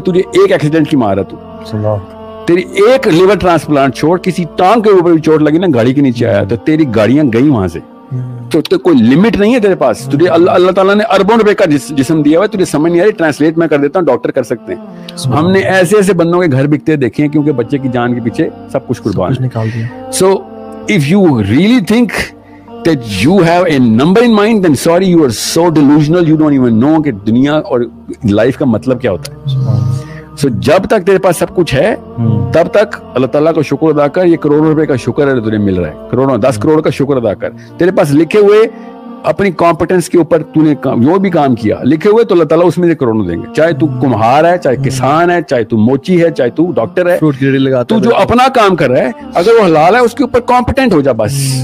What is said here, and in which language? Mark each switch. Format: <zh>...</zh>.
<ur>تجھے ایک ایکسیڈنٹ کی مار ہے, تو تیری ایک لیور ٹرانسپلانٹ چھوڑ, کسی ٹانگ کے اوپر بھی چوٹ لگی نا, گاڑی کے نیچے آیا, تو تیری گاڑیاں گئی وہاں سے. تو کوئی لمٹ نہیں ہے تیرے پاس. تجھے اللہ تعالیٰ نے اربوں روپے کا جسم دیا ہوا ہے, تجھے سمجھ نہیں آ رہی, ٹرانسلیٹ میں کر دیتا ہوں, ڈاکٹر کر سکتے ہیں. ہم نے ایسے ایسے بندوں کے گھر بکتے دیکھے ہیں, کیونکہ بچے کی جان کے پیچھے سب کچھ قربان نکال دیا.</ur> <en>so if you really think that you have a number in mind, then sorry, you are so delusional, you don't even know</en> <ur>کہ دنیا اور لائف کا مطلب کیا ہوتا ہے. سو جب تک تیرے پاس سب کچھ ہے تب تک اللہ تعالیٰ کا شکر ادا کر. یہ کروڑوں روپے کا شکر ہے تجھے مل رہا ہے, کروڑوں 10 کروڑ کا شکر ادا کر. تیرے پاس لکھے ہوئے اپنی کمپٹنس کے اوپر تو نے جو بھی کام کیا لکھے ہوئے, تو اللہ تعالیٰ اس میں سے کروڑوں دیں گے. چاہے تو کمہار ہے, چاہے کسان ہے, چاہے تو موچی ہے, چاہے تو ڈاکٹر ہے, تو جو اپنا کام کر رہا ہے اگر وہ حلال ہے اس کے اوپر کمپٹنٹ ہو جا بس.</ur>